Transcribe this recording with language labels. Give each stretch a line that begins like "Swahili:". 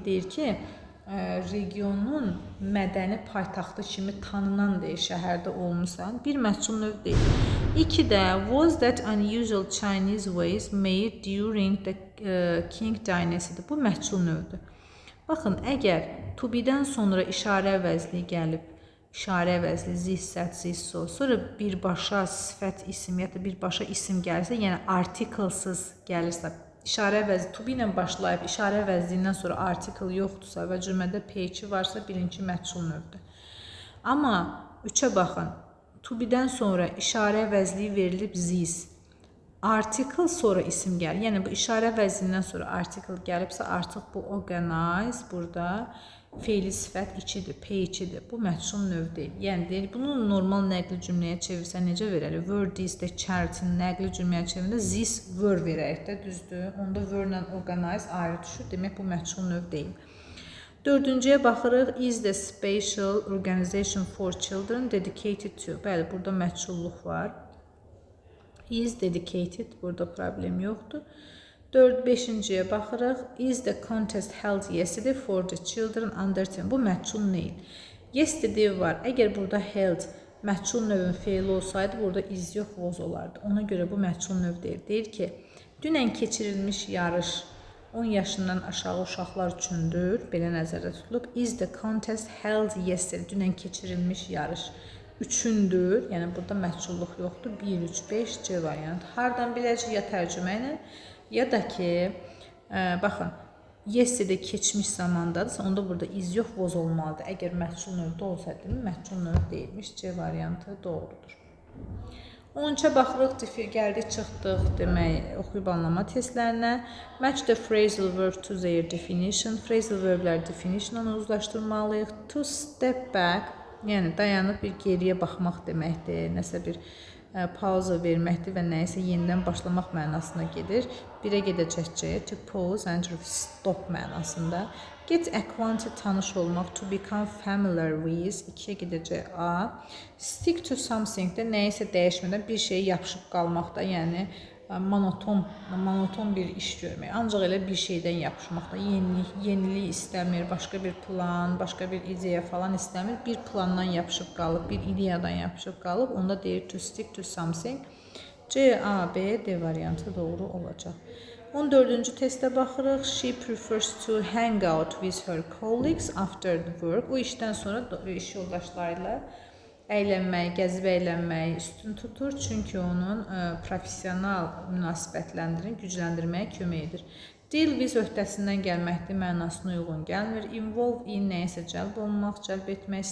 Azerbaijani: Deyir ki, regionun mədəni paytaxtı kimi tanınan deyir, şəhərdə olmuşsan. Bir məchul növ deyil.
English: 2-də was that unusual Chinese ways made during the Qing dynasty.
Azerbaijani: Bu məchul növdür. Baxın, əgər to be-dən sonra işarə əvəzliyi gəlib, işarə əvəzli zis-sət, zis-so, sonra birbaşa sifət isim ya da birbaşa isim gəlirsə, yəni artiklsız gəlirsə, İşarə əvəzli to be ilə başlayıb, işarə əvəzliyindən sonra article yoxdursa və cümlədə P2 varsa, birinci məchul növdür. Amma 3-ə baxın, to be-dən sonra işarə əvəzliyi verilib zis, article sonra isim gəlir. Yəni bu işarə əvəzliyindən sonra article gəlibsə, artıq bu organize burada feili sifət 2-dir, P2-dir. Bu məchul növ deyil. Yəni deyil, bunu normal nəqli cümləyə çevirsə necə verərik?
English: Were this the charity
Azerbaijani: nəqli cümləyə çevirəndə this were verərik də, düzdür. Onda were ilə organize ayrı düşür. Demək bu məchul növ deyil. 4-cüyə baxırıq.
English: Is the special organization for children dedicated to?
Azerbaijani: Bəli, burada məchulluq var. Is dedicated. Burada problem yoxdur. 5-ciyə baxırıq.
English: Is the contest held yesterday for the children under 10?
Azerbaijani: Bu məchul neyil? Yesterday var. Əgər burada held məchul növün feili olsaydı, burada is yox, was olardı. Ona görə bu məchul növ deyil. Deyir ki, dünən keçirilmiş yarış 10 yaşından aşağı uşaqlar üçündür. Belə nəzərdə tutulub.
English: Is the contest held yesterday?
Azerbaijani: Dünən keçirilmiş yarış üçündür. Yəni burada məhculluq yoxdur. 1, 3, 5 C variantı. Hardan biləcək? Ya tərcümə ilə, ya da ki, baxın, yesterday keçmiş zamandadırsa, onda burada is yox, was olmalıdır. Əgər məhcul növdə olsaydı, məhcul növdə deyilmiş. C variantı doğrudur. 13-ə baxırıq, gəldik, çıxdıq demək, oxuyub anlama testlərinə.
English: Match the phrasal verb to their definition.
Azerbaijani: Phrasal verblər definitionla uzlaşdırmalıyıq. To step back, yəni dayanıb bir geriyə baxmaq deməkdir. Nəsə bir pauza verməkdir və nəyisə yenidən başlamaq mənasına gedir. 1-ə gedəcək C,
English: to pause and stop
Azerbaijani: mənasında. Get acquainted, tanış olmaq,
English: to become familiar with,
Azerbaijani: 2-yə gedəcək A. Stick to something də nəyisə dəyişmədən bir şeyə yapışıb qalmaqda, yəni monoton bir iş görmək. Ancaq elə bir şeydən yapışmaqda, yenilik istəmir, başqa bir plan, başqa bir ideya falan istəmir. Bir plandan yapışıb qalıb, bir ideyadan yapışıb qalıb, onda deyir to stick to something. C, A, B, D variantı doğru olacaq. 14-cü testə baxırıq.
English: She prefers to hang out with her colleagues after the work.
Azerbaijani: O işdən sonra iş yoldaşlarıyla əylənməyi, gəzib əylənməyi üstün tutur. Çünki onun profesional münasibətlərini gücləndirməyə kömək edir. Deal with öhdəsindən gəlməkdir, mənasına uyğun gəlmir. Involve in nəyisə cəlb olmaq, cəlb etmək.